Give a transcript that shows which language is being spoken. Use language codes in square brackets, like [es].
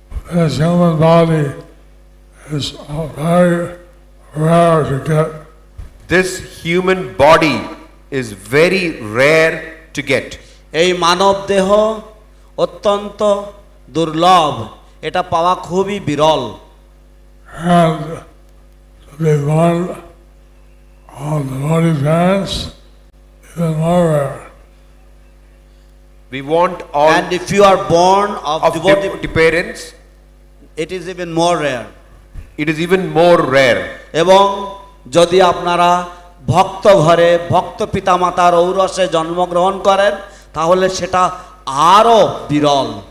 [en] His human body is very rare to get. This human body is very rare to get. [bn] এই মানব দেহ অত্যন্ত দুর্লভ, এটা পাওয়া খুবই বিরল। [en] And to be born on the Lord's parents, even more rare. We want all And if you are born of devotee parents, it is even more rare. it is even more rare. [bn] এবং যদি আপনারা ভক্ত ঘরে ভক্ত পিতামাতার ঔরসে জন্মগ্রহণ করেন তাহলে সেটা আরো বিরল।